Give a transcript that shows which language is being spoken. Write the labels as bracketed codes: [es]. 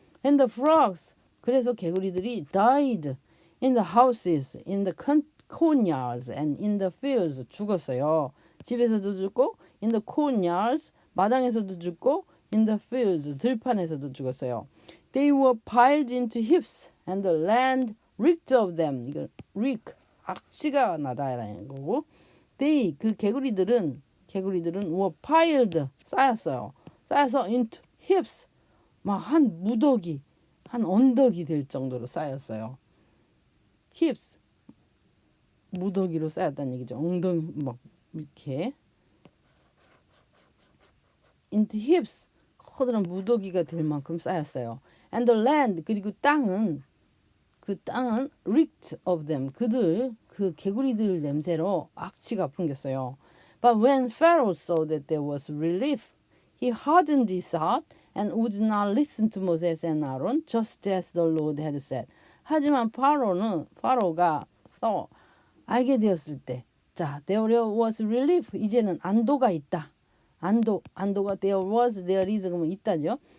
[en] And the frogs [ko] 그래서 개구리들이 [en] died in the houses, in the cornyards and in the fields [ko] 죽었어요. 집에서도 죽고 [en] in the cornyards [ko] 마당에서도 죽고 [en] in the fields [ko] 들판에서도 죽었어요. [en] They were piled into heaps and the land reeked of them. [ko] 이거 reek 악취가 나다라는 거고 they 그 개구리들은 were piled 쌓였어요. 쌓여서 [en] into heaps [ko] 막 한 무더기 한 언덕이 될 정도로 쌓였어요. heaps 무더기로 쌓였다는 얘기죠. 엉덩이 막 이렇게 [en] into heaps [ko] 커다란 무더기가 될 만큼 쌓였어요. [en] And the land [ko] 그리고 땅은 [en] reeked of them [ko] 그 개구리들 냄새로 악취가 풍겼어요. [en] But when Pharaoh saw that there was relief, he hardened his heart and would not listen to Moses and Aaron, just as the Lord had said. [ko] 하지만 파로가 알게 되었을 때, 자, [en] there was relief. [ko] 이제는 안도가 있다. 안도가 there is 그러면 있다죠.